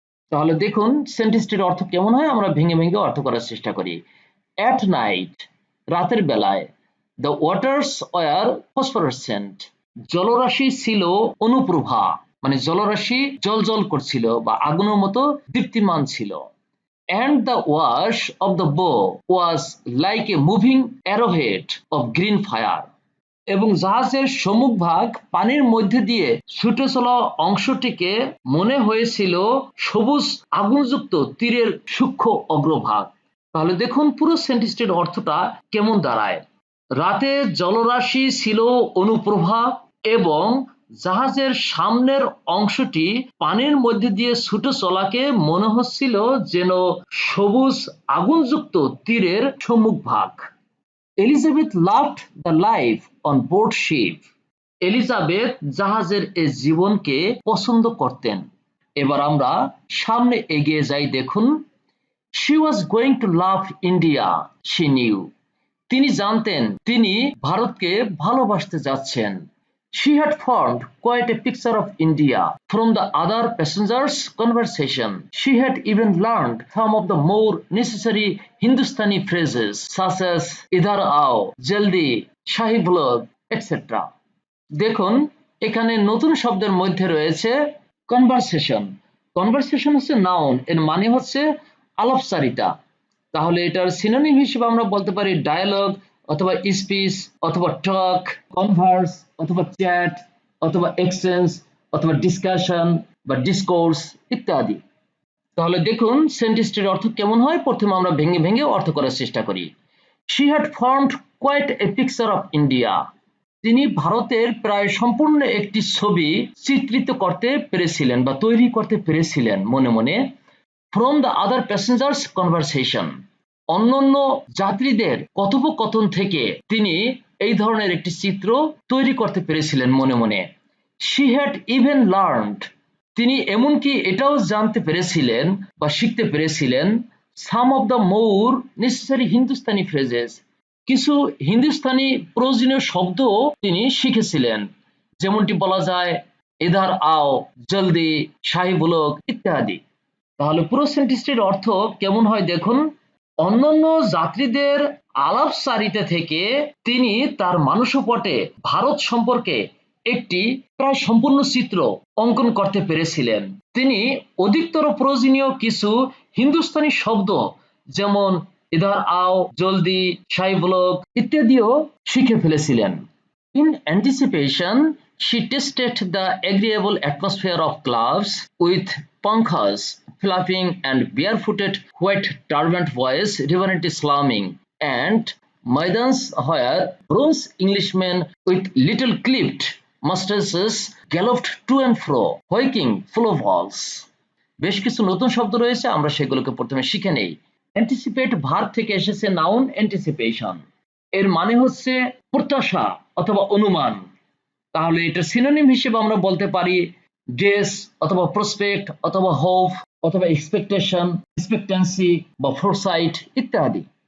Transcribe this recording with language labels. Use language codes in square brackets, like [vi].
[bn] তাহলে দেখুন সেন্টেন্সটির অর্থ কেমন হয়, আমরা ভেঙে ভেঙে অর্থ করার চেষ্টা করি। [en] at night [bn] রাতের বেলায়, [en] the waters were phosphorescent [bn] জলরাশি ছিল অনুপ্রভা, মানে জলরাশি জলজল করছিল বা আগুনের মতো দীপ্তিমান ছিল। [en] And the wash of the bow was like a moving arrowhead of green fire. [bn] এবং জাহাজের সম্মুখভাগ পানির মধ্যে দিয়ে ছুটে চলা অংশটিকে মনে হয়েছিল সবুজ আগুনযুক্ত তীরের সূক্ষ্ম অগ্রভাগ। তাহলে দেখুন পুরো সেন্টেন্সটির অর্থটা কেমন দাঁড়ায়। রাতে জলরাশি ছিল অনুপ্রভা এবং জাহাজের সামনের অংশটি পানির মধ্যে দিয়ে ছুটে চলাকে মনে হচ্ছিল যেন সবুজ আগুনযুক্ত তীরের সম্মুখভাগ। [en] Elizabeth loved the life on board ship. [bn] Elizabeth জাহাজের এই জীবনকে পছন্দ করতেন। এবার আমরা সামনে এগিয়ে যাই। দেখুন [en] she was going to love India, she knew. [bn] তিনি জানতেন তিনি ভারতকে ভালোবাসতে যাচ্ছেন। [en] She had formed quite a picture of India from the other passengers' conversation. She had even learned some of the more necessary Hindustani phrases such as [hi] idhar aao, jaldi, [en] shahi blog, etc. [bn] দেখুন এখানে নতুন শব্দের মধ্যে রয়েছে conversation. Conversation হচ্ছে noun, এর মানে হচ্ছে আলাপচারিতা। তাহলে এটার সিনোনিম হিসেবে আমরা বলতে পারি ডায়ালগ অথবা স্পিচ অথবা টক, কনভার্স অথবা চ্যাট অথবা এক্সচেঞ্জ অথবা ডিসকাশন বা ডিসকোর্স ইত্যাদি। তাহলে দেখুন সেন্টেন্সটির অর্থ কেমন হয়, প্রথমে আমরা ভেঙে ভেঙে অর্থ করার চেষ্টা করি। [en] She had formed quite a picture of India. [bn] তিনি ভারতের প্রায় সম্পূর্ণ একটি ছবি চিত্রিত করতে পেরেছিলেন বা তৈরি করতে পেরেছিলেন মনে মনে। [en] From the other passengers' conversation, [bn] অন্যান্য যাত্রীদের কথোপকথন থেকে তিনি এই ধরনের একটি চিত্র তৈরি করতে পেরেছিলেন মনে মনে। [en] She had even learned, [bn] তিনি এমনকি এটাও জানতে পেরেছিলেন বা শিখতে পেরেছিলেন [en] some of the more necessary Hindustani phrases, [bn] কিছু হিন্দুস্তানি প্রয়োজনীয় শব্দ তিনি শিখেছিলেন, যেমনটি বলা যায় ইধার আও, জলদি, শাহি বুলক ইত্যাদি। তাহলে পুরো সেন্টেন্সটির অর্থ কেমন হয় দেখুন। অন্যান্য যাত্রীদের আলাপচারিতা থেকে তিনি তার মানসপটে ভারত সম্পর্কে একটি প্রায় সম্পূর্ণ চিত্র অঙ্কন করতে পেরেছিলেন। তিনি অধিকতর প্রয়োজনীয় কিছু হিন্দুস্তানি শব্দ যেমন ইধার আও, জলদি, শাহি বুলক ইত্যাদিও শিখে ফেলেছিলেন। [en] In anticipation, she tasted the agreeable atmosphere of clubs with pankhas flapping and barefooted white turbaned boys reverently slamming and Maidans where bronze Englishmen with little clipped mustaches galloped to and fro, hoiking full of balls. [bn] বেশ কিছু নতুন শব্দ রয়েছে, আমরা সেগুলোকে প্রথমে শিখে নেই। অ্যান্টিসিপেট ভার্ব থেকে এসেছে নাউন অ্যান্টিসিপেশন। এর মানে হচ্ছে প্রত্যাশা অথবা অনুমান। তাহলে এটা সিনোনিম হিসেবে আমরা বলতে পারি গেস অথবা প্রসপেক্ট অথবা হোপ অথবা এক্সপেকটেশন, এক্সপেক্টেন্সি বা ফোরসাইট ইত্যাদি।